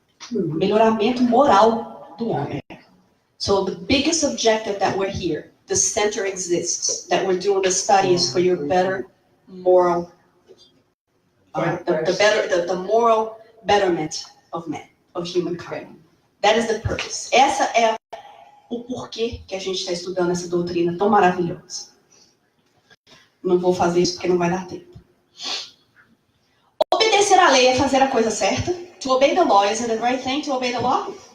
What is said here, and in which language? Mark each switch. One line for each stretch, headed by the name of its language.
Portuguese: Melhoramento moral do homem.
English: So the biggest objective that we're here, the center exists, that we're doing the studies for your better moral, the moral betterment of man, of humankind. That is the purpose.
Portuguese: Essa é o porquê que a gente está estudando essa doutrina tão maravilhosa. Não vou fazer isso porque não vai dar tempo. Obedecer à lei é fazer a coisa certa.
English: To obey the law, is it the right thing to obey the law?